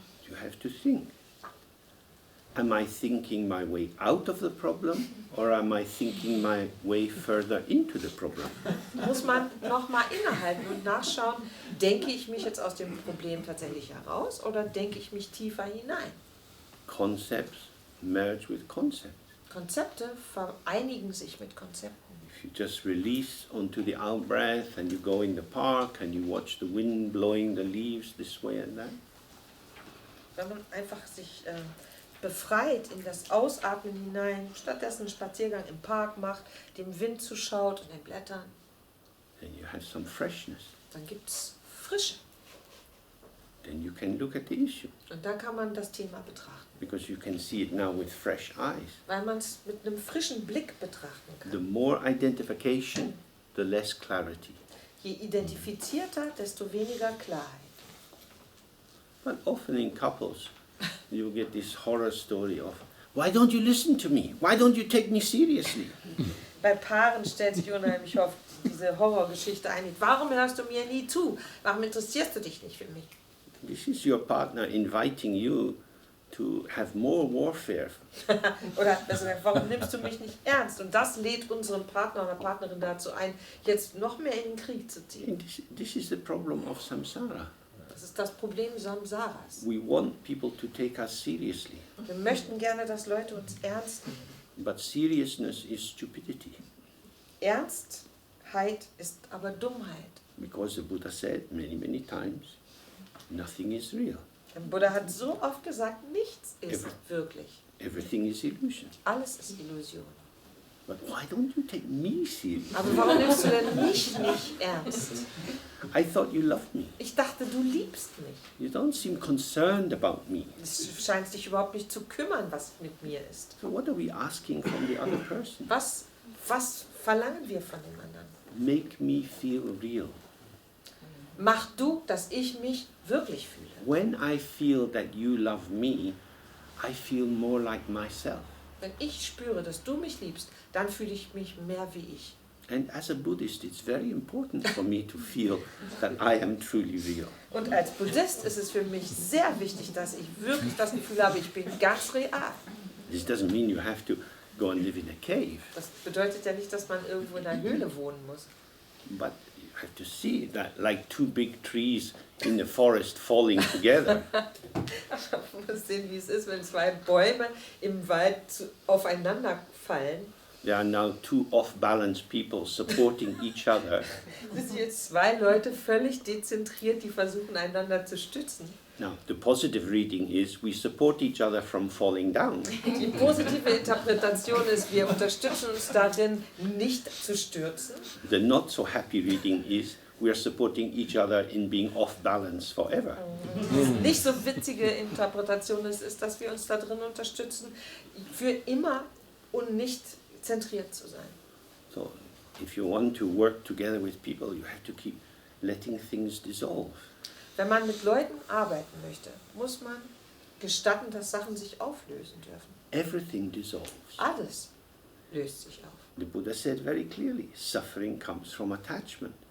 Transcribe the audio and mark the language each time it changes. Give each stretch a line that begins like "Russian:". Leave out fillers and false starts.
English: you have to think. Am I thinking my way out of the problem or am I thinking my way further into the problem?
German: Muss man nochmal innehalten und nachschauen, denke ich mich jetzt aus dem Problem tatsächlich heraus oder denke ich mich tiefer hinein?
English: Concepts merge with concepts.
German: Konzepte vereinigen sich mit Konzepten.
English: If you just release onto the out breath and you go in the park and you watch the wind blowing the leaves this way and that,
German: Wenn man einfach sich befreit in das Ausatmen hinein, stattdessen einen Spaziergang im Park macht, dem Wind zuschaut und den Blättern,
English: then you have some freshness.
German: dann gibt es Frische.
English: Then you can look at the issue
German: Und dann kann man das Thema betrachten,
English: because you can see it now with fresh eyes.
German: weil man es mit einem frischen Blick betrachten
English: The
German: kann.
English: more identification, the less clarity.
German: Je identifizierter, desto weniger Klarheit.
English: But often in couples, you get this horror story of, why don't you listen to me? Why don't you take me seriously?
German: Bei Paaren stellt sich unheimlich oft diese Horrorgeschichte ein. Warum hörst du mir nie zu? Warum interessierst du dich nicht für mich?
English: This is your partner inviting you to have more warfare.
German: Oder besser gesagt, warum nimmst du mich nicht ernst? Und das lädt unseren Partner oder Partnerin dazu ein, jetzt noch mehr in den Krieg zu ziehen.
English: And this is the problem of samsara.
German: Das ist das Problem Samsaras.
English: We want people to take us seriously,
German: Wir möchten gerne, dass Leute uns ernst nehmen.
English: but seriousness is stupidity.
German: Ernstheit ist aber Dummheit.
English: Because the Buddha said many, many times, nothing is real.
German: Der Buddha hat so oft gesagt, nichts ist wirklich.
English: Everything is illusion.
German: Alles ist Illusion.
English: But why don't you take me seriously?
German: Aber warum nimmst du denn mich nicht ernst?
English: I thought you loved me.
German: Ich dachte, du liebst mich.
English: You don't seem concerned about me.
German: Es scheint dich überhaupt nicht zu kümmern, was mit mir ist.
English: So what are we asking from the other person?
German: Was verlangen wir von dem anderen?
English: Make me feel real.
German: Mach du, dass ich mich wirklich fühle.
English: When I feel that you love me, I feel more like myself.
German: Wenn ich spüre, dass du mich liebst, dann fühle ich mich mehr wie ich.
English: And as a Buddhist, it's very important for me to feel that I am truly real.
German: Und als Buddhist ist es für mich sehr wichtig, dass ich wirklich das Gefühl habe, ich bin ganz real.
English: This doesn't mean you have to go and live in a cave,
German: Das bedeutet ja nicht, dass man irgendwo in einer Höhle wohnen muss.
English: but you have to see that like two big trees in the forest falling together.
German: Man muss sehen, wie es ist, wenn zwei Bäume im Wald aufeinander fallen.
English: There are now two off-balance people supporting each other.
German: Das sind jetzt zwei Leute völlig dezentriert, die versuchen, einander zu stützen.
English: Now, the positive reading is we support each other from falling down.
German: Die positive Interpretation ist, wir unterstützen uns darin, nicht zu stürzen.
English: The not so happy reading is we are supporting each other in being off-balance forever.
German: Die nicht so witzige Interpretation ist, dass wir uns darin unterstützen, für immer und nicht zentriert zu sein.
English: So, if you want to work together with people, you have to keep letting things dissolve.
German: Wenn man mit Leuten arbeiten möchte, muss man gestatten, dass Sachen sich auflösen dürfen.
English: Everything dissolves.
German: Alles löst sich auf.
English: The Buddha said very clearly, suffering comes from attachment.